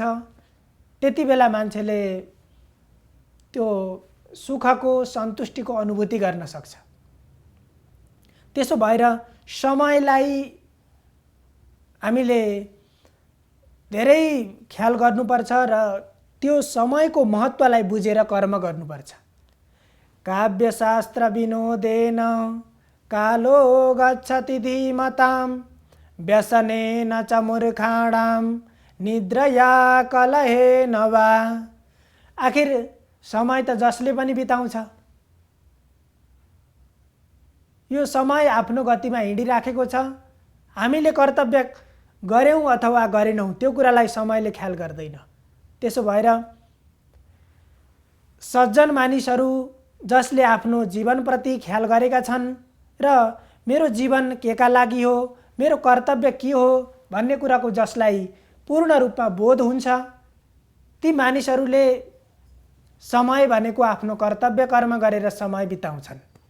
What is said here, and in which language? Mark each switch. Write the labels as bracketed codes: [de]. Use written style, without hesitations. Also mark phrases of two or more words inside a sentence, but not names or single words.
[ne] त्यति बेला मान्छेले त्यो सुखको सन्तुष्टिको अनुभूति गर्न सक्छ। त्यसो भएर समयलाई हामीले धेरै ख्याल गर्नुपर्छ र त्यो समयको महत्त्वलाई बुझेर कर्म गर्नुपर्छ। [sa] काव्यशास्त्र विनोदेन कालो गच्छति धीमतां व्यसनेन च मूर्खाणां निद्रया कलहेन वा। [ne] आखिर समय त जसले पनि बिताउँछ, यो समय आफ्नो गतिमा हिँडिराखेको छ। हामीले कर्तव्य गर्यौँ अथवा गरेनौँ त्यो कुरालाई समयले ख्याल गर्दैन। त्यसो भएर सज्जन मानिसहरू जसले आफ्नो जीवनप्रति ख्याल गरेका छन् र मेरो जीवन केका लागि हो, मेरो कर्तव्य के हो भन्ने कुराको जसलाई पूर्ण रूपमा बोध हुन्छ, ती मानिसहरूले समय भनेको आफ्नो कर्तव्य कर्म गरेर समय बिताउँछन्।